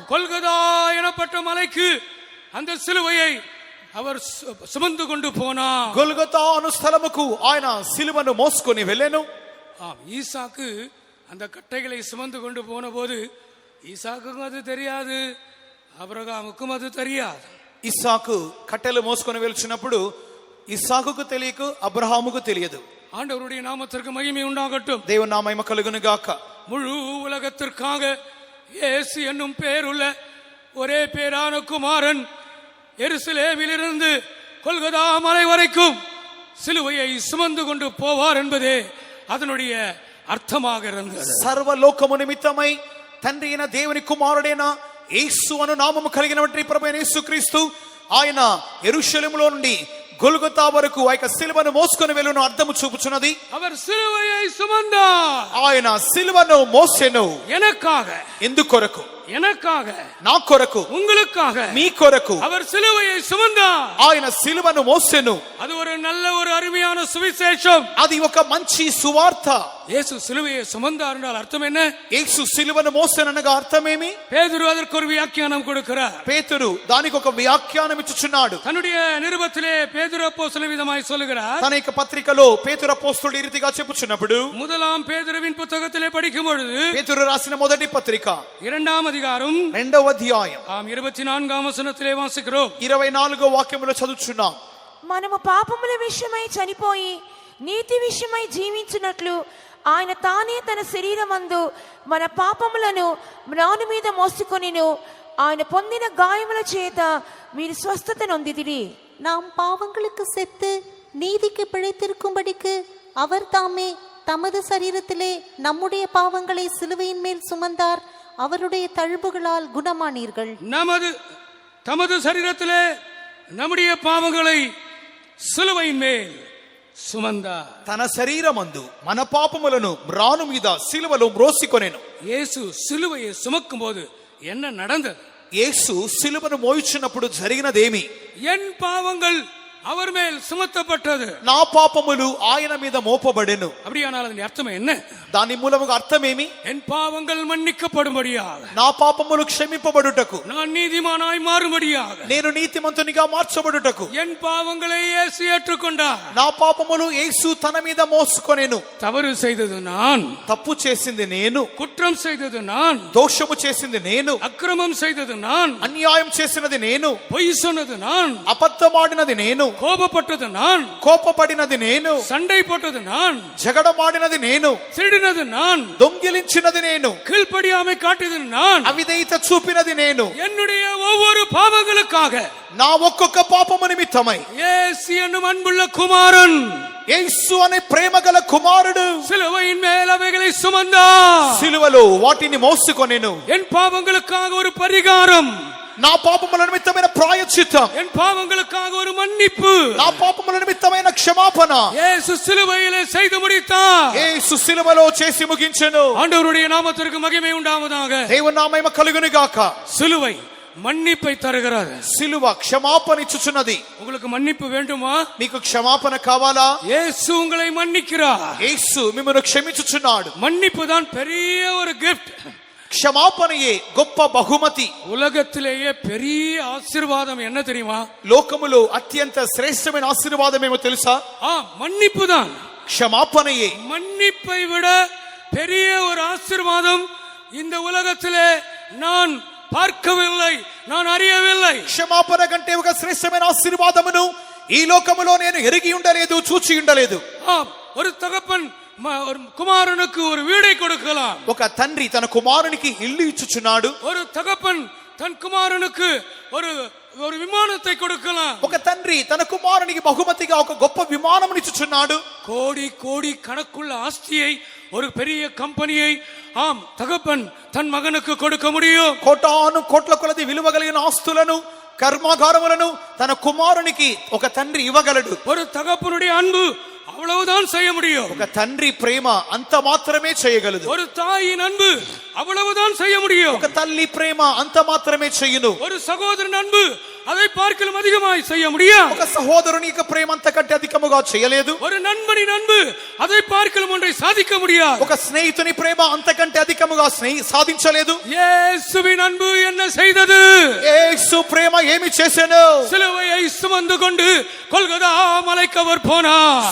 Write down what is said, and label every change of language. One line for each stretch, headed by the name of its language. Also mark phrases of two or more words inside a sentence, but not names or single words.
Tamil: கொல்கதா எனப்பட்ட மலைக்கு அந்த சிலுவையை அவர் சுமந்து கொண்டு போனார்.
Telugu: గొల్గొతా అను స్థలముకు ఆయన సిలువను మోసుకొని వెళ్ళెను.
Tamil: ஆம், ஈசாக்கு அந்த கட்டைகளை சுமந்து கொண்டு போன போது ஈசாக்குக்கும் அது தெரியாது, அபிரகாமுக்கும் அது தெரியாது.
Telugu: ఇస్సాకు కట్టెలు మోసుకొని వెళ్తున్నప్పుడు ఇస్సాకుకు తెలియకు, అబ్రహాముకు తెలియదు.
Tamil: ஆண்டவருடைய நாமத்திற்கு மகிமை உண்டாகட்டும்.
Telugu: దేవుని నామము కలుగును గాక.
Tamil: முழு உலகத்திற்காக இயேசு என்னும் பேருள்ள ஒரே பேரான குமாரன் எருசலேமிலிருந்து கொல்கதா மலை வரைக்கும் சிலுவையை சுமந்து கொண்டு போவார் என்பதே அதனுடைய అర్థமாக இருந்தது.
Telugu: సర్వలోకము నిమిత్తమై తండ్రి అయిన దేవుని కుమారుడైన యేసు అను నామము కలిగినటువంటి ప్రభువైన యేసుక్రీస్తు ఆయన యెరూషలేములో నుండి గొల్గొతా వరకు ఆ యొక్క సిలువను మోసుకొని వెళ్ళును అర్థము చూపుచున్నది.
Tamil: அவர் சிலுவையை சுமந்தார்.
Telugu: ఆయన సిలువను మోసెను.
Tamil: எனக்காக,
Telugu: ఎందుకొరకు?
Tamil: எனக்காக,
Telugu: నా కొరకు,
Tamil: உங்களுக்காக
Telugu: మీ కొరకు
Tamil: அவர் சிலுவையை சுமந்தார்.
Telugu: ఆయన సిలువను మోసెను.
Tamil: அது ஒரு நல்ல ஒரு அருமையான சுவிசேஷம்.
Telugu: అది ఒక మంచి సువార్త.
Tamil: இயேசு சிலுவையை சுமந்தார் என்றால் அர்த்தம் என்ன?
Telugu: యేసు సిలువను మోసెననగా అర్థమేమి?
Tamil: பேதுரு அதற்கு ஒரு வியாக்கியானம் கொடுக்கிறார்.
Telugu: పేతురు దానికి ఒక వ్యాఖ్యానం ఇచ్చుచున్నాడు.
Tamil: தன்னுடைய நிருபத்திலே பேதுரு அப்போஸ்தலன் விதமாய் சொல்லுகிறார்.
Telugu: తన యొక్క పత్రికలో పేతురు అపోస్తలుడు ఈ రీతిగా చెప్పుచున్నప్పుడు,
Tamil: முதலாம் பேதுருவின் புத்தகத்திலே படிக்கும் பொழுது
Telugu: పేతురు రాసిన మొదటి పత్రిక
Tamil: 2ஆம் அதிகாரம்
Telugu: 2వ అధ్యాయం
Tamil: 24ஆம் వచనத்திலே వాసిக்கிறோம்.
Telugu: 24వ వాక్యములో చదువుచున్నాం. మనము పాపముల విషయమై చనిపోయి నీతి విషయమై జీవించినట్లు ఆయన తానే తన శరీరమందు మన పాపములను మ్రాను మీద మోసుకొనిను. ఆయన పొందిన గాయముల చేత మీరు స్వస్థత నొందిదిరి.
Tamil: நாம் பாவங்களுக்கு செத்து நீதிக்கு பிழைத்திருக்கும்படிக்கு அவர் தாமே தமது சரீரத்திலே நம்முடைய பாவங்களை சிலுவையின் மேல் சுமந்தார். அவருடைய தழும்புகளால் குணமானீர்கள். தமது சரீரத்திலே நம்முடைய பாவங்களை சிலுவையின் மேல் சுமந்தார்.
Telugu: తన శరీరమందు మన పాపములను మ్రాను మీద సిలువలో మ్రోసికొనెను.
Tamil: இயேசு சிலுவையை சுமக்கும் போது என்ன நடந்தது?
Telugu: యేసు సిలువను మోయుచున్నప్పుడు జరిగినదేమి?
Tamil: என் பாவங்கள் அவர் மேல் சுமத்தப்பட்டது.
Telugu: నా పాపములు ఆయన మీద మోపబడెను.
Tamil: அப்படியானால் அதன் அர்த்தம் என்ன?
Telugu: దాని మూలముగా అర్థమేమి?
Tamil: என் பாவங்கள் மன்னிக்கப்படும்படியாக,
Telugu: నా పాపములు క్షమింపబడుటకు,
Tamil: நான் நீதிமானாய் மாறும்படியாக,
Telugu: నేను నీతిమంతునిగా మార్చబడుటకు,
Tamil: என் பாவங்களை இயேசு ஏற்றுக்கொண்டார்.
Telugu: నా పాపములు యేసు తన మీద మోసుకొనెను.
Tamil: தவறு செய்தது நான்,
Telugu: తప్పు చేసింది నేను,
Tamil: குற்றம் செய்தது நான்,
Telugu: దోషము చేసింది నేను,
Tamil: அக்கிரமம் செய்தது நான்,
Telugu: అన్యాయం చేసినది నేను,
Tamil: பொய் சொன்னது நான்,
Telugu: అబద్ధమాడినది నేను,
Tamil: கோபப்பட்டது நான்,
Telugu: కోపపడినది నేను,
Tamil: சண்டை போட்டது நான்,
Telugu: జగడమాడినది నేను,
Tamil: திருடினது நான்,
Telugu: దొంగిలించినది నేను,
Tamil: கீழ்ப்படியாமை காட்டியது நான்,
Telugu: అవిధేయత చూపినది నేను.
Tamil: என்னுடைய ஒவ்வொரு பாவங்களுக்காக
Telugu: నా ఒక్కొక్క పాపము నిమిత్తమై
Tamil: இயேசு என்னும் அன்புள்ள குமாரன்
Telugu: యేసు అనే ప్రేమగల కుమారుడు
Tamil: சிலுவையின் மேல் அவைகளை சுமந்தார்.
Telugu: సిలువలో వాటిని మోసుకొనెను.
Tamil: என் பாவங்களுக்காக ஒரு பரிகாரம்,
Telugu: నా పాపముల నిమిత్తమైన ప్రాయశ్చిత్తం,
Tamil: என் பாவங்களுக்காக ஒரு மன்னிப்பு
Telugu: నా పాపముల నిమిత్తమైన క్షమాపణ
Tamil: இயேசு சிலுவையிலே செய்து முடித்தார்.
Telugu: యేసు సిలువలో చేసి ముగించెను.
Tamil: ஆண்டவருடைய நாமத்திற்கு மகிமை உண்டாவதாக.
Telugu: దేవుని నామము కలుగును గాక.
Tamil: சிலுவை மன்னிப்பை தருகிறது.
Telugu: సిలువ క్షమాపణ ఇచ్చుచున్నది.
Tamil: உங்களுக்கு மன்னிப்பு வேண்டுமா?
Telugu: మీకు క్షమాపణ కావాలా?
Tamil: இயேசு உங்களை மன்னிக்கிறார்.
Telugu: యేసు మిమ్మల్ని క్షమించుచున్నాడు.
Tamil: மன்னிப்பு தான் பெரிய ஒரு கிஃப்ட்.
Telugu: క్షమాపణయే గొప్ప బహుమతి.
Tamil: உலகத்திலேயே பெரிய ஆசீர்வாதம் என்ன தெரியுமா?
Telugu: లోకములో అత్యంత శ్రేష్టమైన ఆశీర్వాదం ఏమో తెలుసా?
Tamil: மன்னிப்பு தான்.
Telugu: క్షమాపణయే.
Tamil: மன்னிப்பை விட பெரிய ஒரு ஆசீர்வாதம் இந்த உலகத்திலே நான் பார்க்கவில்லை, நான் அறியவில்லை.
Telugu: క్షమాపణ కంటే ఒక శ్రేష్టమైన ఆశీర్వాదమును ఈ లోకములో నేను ఎరిగి ఉండలేదు, చూచి ఉండలేదు.
Tamil: ஆம், ஒரு தகப்பன் ஒரு குமாரனுக்கு ஒரு வீடை கொடுக்கலாம்.
Telugu: ఒక తండ్రి తన కుమారునికి ఇల్లు ఇచ్చుచున్నాడు.
Tamil: ஒரு தகப்பன் தன் குமாரனுக்கு ஒரு ஒரு விமானத்தை கொடுக்கலாம்.
Telugu: ఒక తండ్రి తన కుమారునికి బహుమతిగా ఒక గొప్ప విమానమును ఇచ్చుచున్నాడు.
Tamil: கோடி கோடி கணக்குள்ள ஆஸ்தியை, ஒரு பெரிய கம்பெனியை ஆம் தகப்பன் தன் மகனுக்கு கொடுக்க முடியும்.
Telugu: కోటాను కోట్ల కొలది విలువ కలిగిన ఆస్తులను, కర్మాగారములను తన కుమారునికి ఒక తండ్రి ఇవ్వగలడు.
Tamil: ஒரு தகப்பனுடைய அன்பு அவ்வளவுதான் செய்ய முடியும்.
Telugu: ఒక తండ్రి ప్రేమ అంత మాత్రమే చేయగలదు.
Tamil: ஒரு தாயின் அன்பு அவ்வளவுதான் செய்ய முடியும்.
Telugu: ఒక తల్లి ప్రేమ అంత మాత్రమే చెయ్యును.
Tamil: ஒரு சகோதரன் அன்பு அதை பார்க்கலும் அதிகமாய் செய்ய முடியும்.
Telugu: ఒక సహోదరుని యొక్క ప్రేమ అంతకంటే అధికముగా చేయలేదు.
Tamil: ஒரு நண்பனின் அன்பு அதை பார்க்கலும் ஒன்றை சாதிக்க முடியாது.
Telugu: ఒక స్నేహితుని ప్రేమ అంతకంటే అధికముగా సాధించలేదు.
Tamil: இயேசுவின் அன்பு என்ன செய்தது?
Telugu: యేసు ప్రేమ ఏమి చేసెను?
Tamil: சிலுவையை சுமந்து கொண்டு கொல்கதா மலைக்கு அவர் போனார்.